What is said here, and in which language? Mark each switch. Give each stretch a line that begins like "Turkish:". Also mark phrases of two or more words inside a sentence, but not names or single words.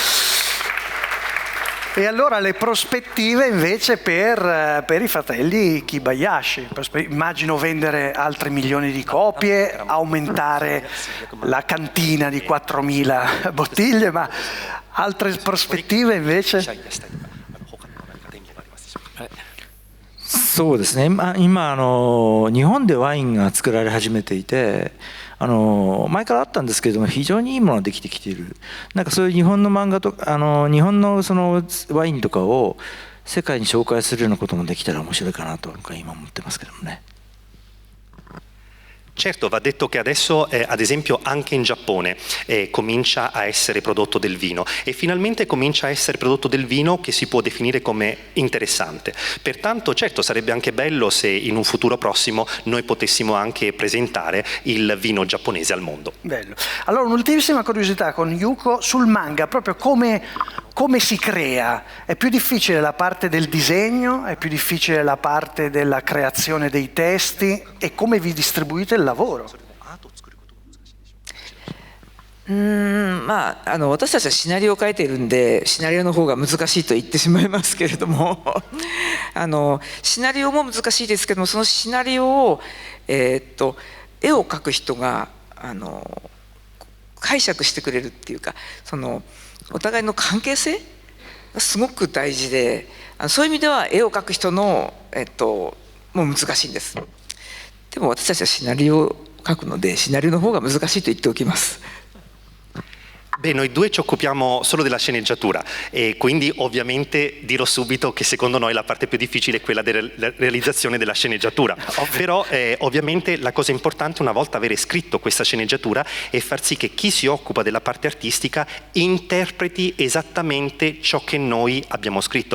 Italian: E allora le prospettive invece per i fratelli Kibayashi, immagino vendere altri milioni di copie, aumentare la cantina di 4.000 bottiglie, ma altre prospettive invece?
Japanese: そうですね、今日本でワインが作られ始めていて、前からあったんですけれども非常にいいものができてきている。なんかそういう日本の漫画とか日本のそのワインとかを世界に紹介するようなこともできたら面白いかなと今思ってますけどもね。
Italian: Certo, va detto che adesso ad esempio anche in Giappone comincia a essere prodotto del vino e finalmente comincia a essere prodotto del vino che si può definire come interessante. Pertanto certo sarebbe anche bello se in un futuro prossimo noi potessimo anche presentare il vino giapponese al mondo. Bello. Allora un'ultimissima curiosità con Yuko sul manga, proprio come si crea? È più difficile la parte del disegno? È più difficile la parte della creazione dei testi? E come vi distribuite il lavoro?
Japanese: まあ、私たちはシナリオを書いているんでシナリオの方が難しいと言ってしまいますけれどもシナリオも難しいですけどもそのシナリオを、絵を描く人が解釈してくれるっていうかそのお互いの関係性がすごく大事でそういう意味では絵を描く人の、もう難しいんです。でも私たちはシナリオを書くのでシナリオの方が難しいと言っておきます。
Italian: Beh, noi due ci occupiamo solo della sceneggiatura e quindi ovviamente dirò subito che secondo noi la parte più difficile è quella della realizzazione della sceneggiatura. Però ovviamente la cosa importante è una volta avere scritto questa sceneggiatura è far sì che chi si occupa della parte artistica interpreti esattamente ciò che noi abbiamo scritto.